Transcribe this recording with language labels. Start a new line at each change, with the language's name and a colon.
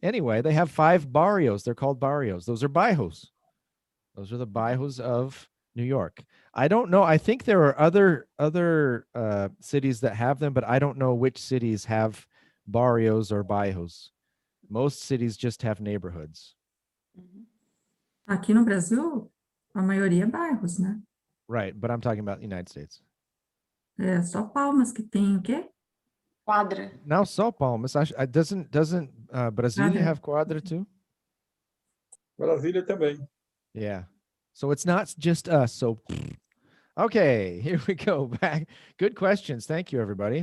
English: Anyway, they have 5 barrios. They're called barrios. Those are bairros. Those are the bairros of New York. I don't know. I think there are other cities that have them, but I don't know which cities have barrios or bairros. Most cities just have neighborhoods.
Portuguese: Aqui no Brasil, a maioria é bairros, né?
English: Right, but I'm talking about the United States.
Portuguese: É só Palmas que tem o quê? Quadra.
English: Now, São Paulo, doesn't Brasília have quadra too?
Portuguese: Brasília também.
English: Yeah. So it's not just us. So, okay, here we go back. Good questions. Thank you, everybody.